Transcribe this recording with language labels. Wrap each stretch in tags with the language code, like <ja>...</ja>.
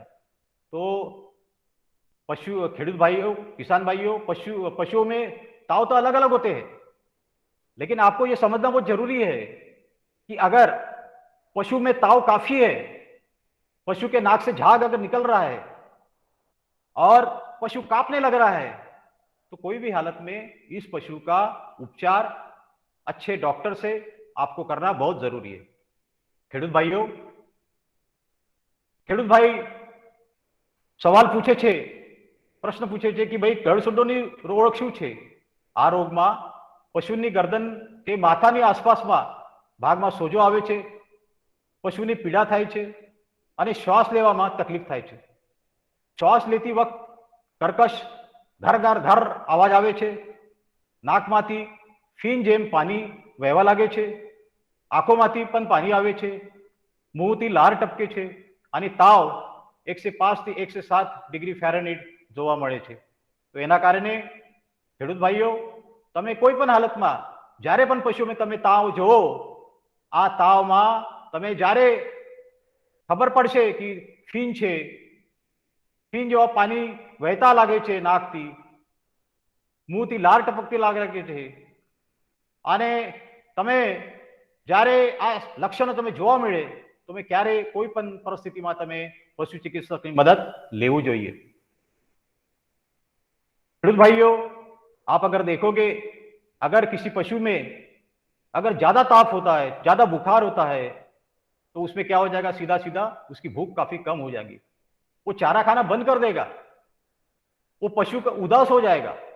<hi>तो पशु</hi> <gu>खेडूत भाइयों,</gu> <hi>किसान भाइयों, पशुओं में ताव तो अलग अलग होते हैं, लेकिन आपको यह समझना बहुत जरूरी है कि अगर पशु में ताव काफी है, पशु के नाक से झाग अगर निकल रहा है और पशु कांपने लग रहा है, तो कोई भी हालत में इस पशु का उपचार अच्छे डॉक्टर से आपको करना बहुत जरूरी है।</hi> <gu>खेडूत भाइयों, खेडूत भाई सवाल पूछे छे, प्रश्न पूछे छे कि भाई गળસુંડોની રોગ શું છે? આ રોગમાં પશુની ગરદન કે માથાની આસપાસમાં ભાગમાં સોજો આવે છે, પશુની પીડા થાય છે અને શ્વાસ લેવામાં તકલીફ થાય છે। શ્વાસ લેતી વખત કર્કશ ધર ધર ધર અવાજ આવે છે, નાકમાંથી ફીણ જેમ પાણી વહેવા લાગે છે, આંખોમાંથી પણ પાણી આવે છે, મોંથી લાર ટપકે છે અને તાવ 105 થી 107 ડિગ્રી ફેરનહીટ જોવા મળે છે। તો એના કારણે ખેડૂત ભાઈઓ, તમે કોઈ પણ હાલતમાં જ્યારે પણ પશુમાં તમે તાવ જોવો, આ તાવમાં તમે જ્યારે ખબર પડશે કે ફીણ છે, ફીણ જેવા પાણી વહેતા લાગે છે નાકથી, મોંથી લાર ટપકતી લાગે છે, અને તમે જ્યારે આ લક્ષણો તમે જોવા મળે, તમે ક્યારે કોઈ પણ પરિસ્થિતિમાં તમે પશુ ચિકિત્સકની મદદ લેવું જોઈએ। ખેડૂત ભાઈઓ,</gu> <hi>आप अगर देखोगे, अगर किसी पशु में अगर ज्यादा ताप होता है, ज्यादा बुखार होता है, तो उसमें क्या हो जाएगा, सीधा सीधा उसकी भूख काफी कम हो जाएगी, वो चारा खाना बंद कर देगा, वो पशु का उदास हो जाएगा।</hi>